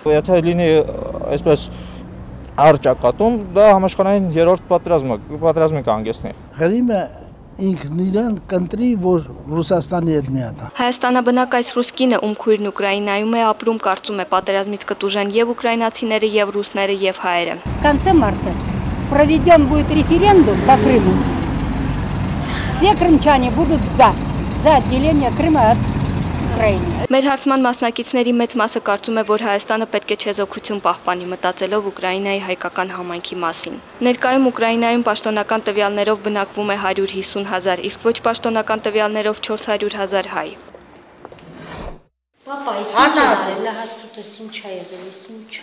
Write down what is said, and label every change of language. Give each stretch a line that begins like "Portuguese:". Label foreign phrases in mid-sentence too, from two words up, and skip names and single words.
Armenian: Եթե լինի այսպես առճակատում, դա համաշխարհային երրորդ պատերազմի կհանգեցնի։ Ղրիմը ինքն իրեն կընտրի, որ Ռուսաստանի հետ միանա։ Հայաստանաբնակ այս ռուսկինը, ում քույրն Ուկրաինայում է ապրում, կարծում է պատերազմից կտուժեն եւ ուկրաինացիները, եւ ռուսները, եւ հայերը։
Russian: В конце марта проведен будет референдум по Крыму. Все крымчане будут за отделение Крыма от Украины.
Armenian: Մեր հարցման մասնակիցների մեծ մասը կարծում է, որ Հայաստանը պետք է չեզոքություն պահպանի, մտածելով Ուկրաինայի հայկական համայնքի մասին։ Ներկայում Ուկրաինայում պաշտոնական տվյալներով բնակվում է 150,000, իսկ ոչ պաշտոնական տվյալներով 400,000 հայ։ Պապա, իսկ ինչ ա եղել, ինչ